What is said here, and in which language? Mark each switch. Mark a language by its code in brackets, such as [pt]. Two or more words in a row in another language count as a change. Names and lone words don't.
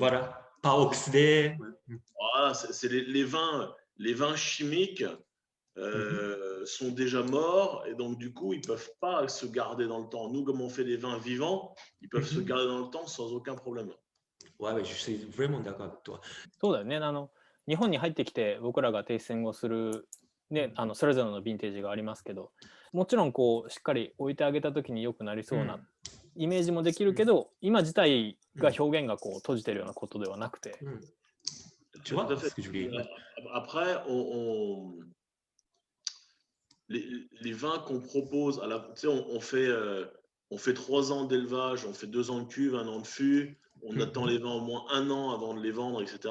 [fr] Voilà, pas oxydé. Voilà, c'est les vins chimiques sont déjà morts et donc du coup, ils ne peuvent pas se garder dans le temps. Nous, comme on fait des vins vivants, ils peuvent se garder dans le temps sans aucun problème. Ouais, je suis vraiment d'accord avec toi. [ja] そうだよね。日本に入ってきて僕らがテイスティングをするね、それぞれのヴィンテージがありますけど、もちろんこうしっかり置いてあげた時に良くなりそうなイメージもできるけど、今自体が表現がこう閉じてるようなことではなくて。 [fr] Tu vois, après, les vins qu'on propose, on fait 3 ans d'élevage, on fait 2 ans de cuve, 1 an de fût, on attend les vins au moins 1 an avant de les vendre, etc.